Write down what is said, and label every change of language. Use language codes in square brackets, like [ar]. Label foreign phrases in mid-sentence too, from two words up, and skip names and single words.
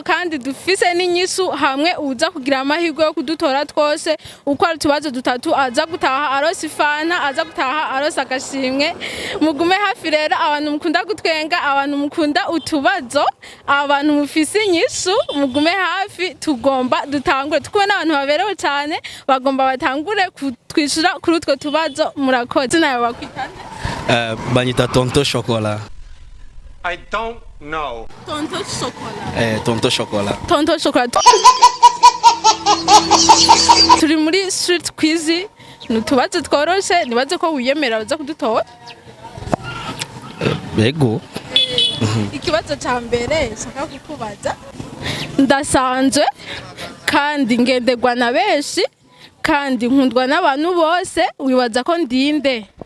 [rn] kandi dufise n'inyishu hamwe uza kugira amahirwe yo kudutora twose uko ari tubazo dutatu aza gutaha arose ifana aza gutaha arose agashimwe mugume hafi rero abantu mukunda gutwenga abantu mukunda utubazo abantu mufise inyishu mugume hafi tugomba dutangure tukwe n'abantu baberewe cyane bagomba batangure twishura kuri utwo tubazo murakoze nayo bakwitane banyita tonto chocolat. [en] I don't know. [rn] tonto chocolat Tonto chocolat. tonto chocolat turi muri Street Quiz nutubazo tworoshe nibaze ko wiyemera uza kudutora Bego. ikibazo ca mbere shaka kukubaza ndasanzwe kandi ngenderwa na benshi kandi nkundwa n'abantu bose wibaza ko ndinde